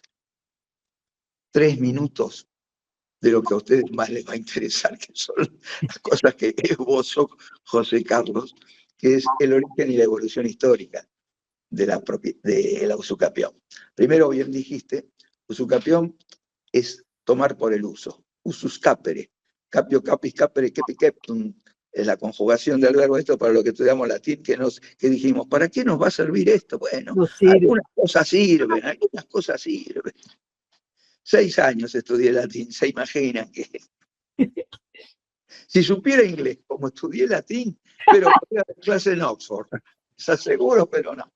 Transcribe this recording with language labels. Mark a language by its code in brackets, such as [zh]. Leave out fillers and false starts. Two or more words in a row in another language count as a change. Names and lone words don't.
[es] 3 minutos de lo que a ustedes más les va a interesar, que son las cosas que esbozó José Carlos, que es el origen y la evolución histórica de la usucapión. Primero, bien dijiste, usucapión es tomar por el uso, [la] usus capere, capio capis capere kepi keptum, [es] es la conjugación del verbo esto para lo que estudiamos latín, que dijimos, ¿para qué nos va a servir esto? Bueno, algunas cosas sirven, algunas cosas sirven. 6 años estudié latín, se imaginan que si supiera inglés como estudié latín, pero podría dar clase en Oxford, se aseguro, pero no.